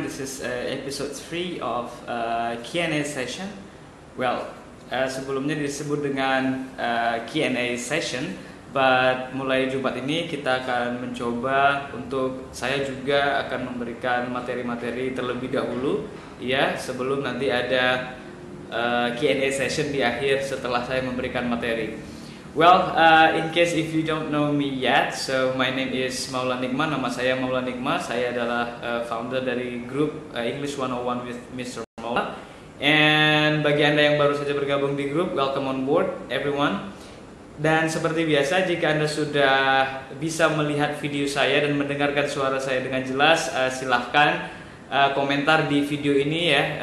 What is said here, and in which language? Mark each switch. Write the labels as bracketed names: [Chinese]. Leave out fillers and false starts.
[English] This is episode 3 of Q&A session. [Indonesian] Well, sebelumnya disebut dengan Q&A session, but mulai Jumat ini kita akan mencoba untuk saya juga akan memberikan materi-materi terlebih dahulu, ya, sebelum nanti ada Q&A session di akhir setelah saya memberikan materi. [English] Well, in case if you don't know me yet, so my name is Maula Nikma. [Indonesian] Nama saya Maula Nikma. Saya adalah founder dari grup English 101 with Mr. Maula. And bagi Anda yang baru saja bergabung di grup, [English] welcome on board everyone. [Indonesian] Dan seperti biasa, jika Anda sudah bisa melihat video saya dan mendengarkan suara saya dengan jelas, silahkan komentar di video ini ya.